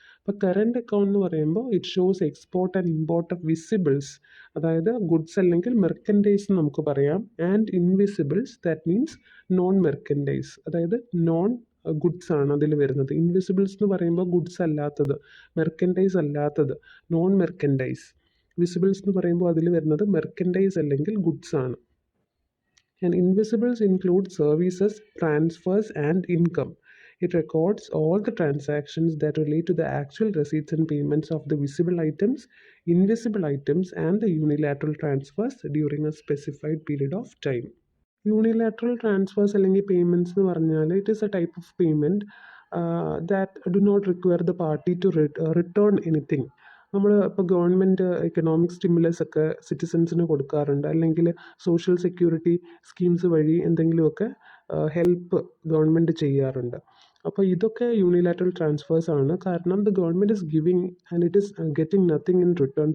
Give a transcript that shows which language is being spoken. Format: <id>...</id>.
<ml>അപ്പോൾ current account എന്ന് പറയുമ്പോൾ</ml> <en>it shows export and import of visibles,</en> <ml>അതായത് ഗുഡ്സ് അല്ലെങ്കിൽ മെർക്കൻഡൈസ് എന്ന് നമുക്ക് പറയാം,</ml> <en>and invisibles that means non merchandise,</en> <ml>അതായത് നോൺ ഗുഡ്സ് ആണ് അതിൽ വരുന്നത്. ഇൻവിസിബിൾസ് എന്ന് പറയുമ്പോൾ ഗുഡ്സ് അല്ലാത്തത്, മെർക്കൻഡൈസ് അല്ലാത്തത്, നോൺ മെർക്കൻഡൈസ്. വിസിബിൾസ് എന്ന് പറയുമ്പോൾ അതിൽ വരുന്നത് മെർക്കൻഡൈസ് അല്ലെങ്കിൽ ഗുഡ്സ് ആണ്.</ml> <en>And invisibles include services, transfers and income. It records all the transactions that relate to the actual receipts and payments of the visible items, invisible items, and the unilateral transfers during a specified period of time. Unilateral transfers</en> <ml>അല്ലെങ്കിൽ</ml> <en>payments</en> <ml>എന്ന് പറഞ്ഞാൽ</ml> <en>it is a type of payment that do not require the party to return anything.</en> <ml>നമ്മൾ ഇപ്പോൾ government economic stimulus ഒക്കെ സിറ്റിസൻസിന് കൊടുക്കാറുണ്ട്, അല്ലെങ്കിൽ social security schemes വഴി എന്തെങ്കിലുമൊക്കെ ഹെൽപ്പ് ഗവൺമെൻറ് ചെയ്യാറുണ്ട്. അപ്പോൾ ഇതൊക്കെ യൂണിലാറ്ററൽ ട്രാൻസ്ഫേഴ്സ് ആണ്. കാരണം</ml> <en>The government is giving and it is getting nothing in return.</en>